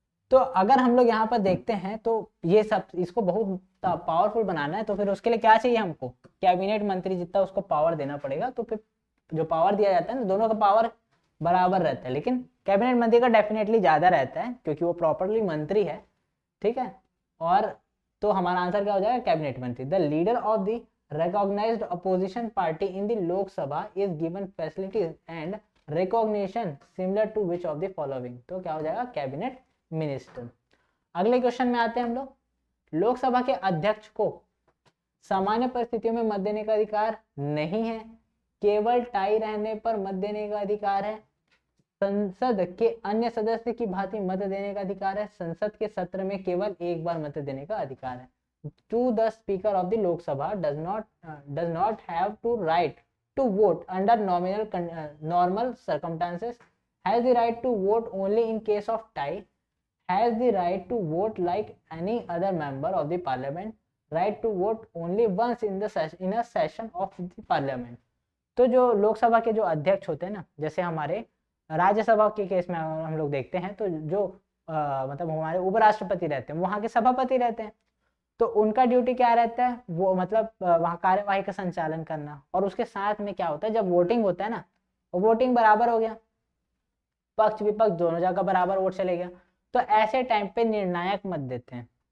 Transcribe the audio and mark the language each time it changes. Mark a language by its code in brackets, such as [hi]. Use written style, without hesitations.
[hi] तो अगर हम लोग यहाँ पर देखते हैं तो ये सब, इसको बहुत पावरफुल बनाना है तो फिर उसके लिए क्या चाहिए हमको, कैबिनेट मंत्री जितना उसको पावर देना पड़ेगा। तो फिर जो पावर दिया जाता है ना, दोनों का पावर बराबर रहता है, लेकिन कैबिनेट मंत्री का डेफिनेटली ज्यादा रहता है क्योंकि वो प्रॉपरली मंत्री है, ठीक है। और तो हमारा आंसर क्या हो जाएगा, कैबिनेट मंत्री। [en] the leader of the recognized opposition party in the Lok Sabha is given facilities and recognition similar to which of the following, [hi] तो क्या हो जाएगा, कैबिनेट मिनिस्टर। अगले क्वेश्चन में आते हैं हम लोग, लोकसभा के अध्यक्ष को सामान्य परिस्थितियों में मत देने का अधिकार नहीं है, केवल टाई रहने पर मत देने का अधिकार है, संसद के अन्य सदस्य की भांति मत देने का अधिकार है, संसद के सत्र में केवल एक बार मत देने का अधिकार है। [en] To the Speaker of the Lok Sabha does not have to right to vote under normal circumstances, has the right to vote only in case of tie, has the right to vote like any other member of the parliament, right to vote only once in a session of the parliament। [hi] तो जो लोकसभा के जो अध्यक्ष होते हैं ना, जैसे हमारे राज्यसभा के केस में हम लोग देखते हैं तो जो मतलब हमारे उपराष्ट्रपति रहते हैं, वहाँ के सभापति रहते हैं, तो उनका ड्यूटी क्या रहता है, वो मतलब वहाँ कार्यवाही का संचालन करना। और उसके साथ में क्या होता है, जब वोटिंग होता है ना, वोटिंग बराबर हो गया, पक्ष विपक्ष दोनों जगह बराबर वोट चले गया, तो ऐसे टाइम पे निर्णायक मत देते हैं।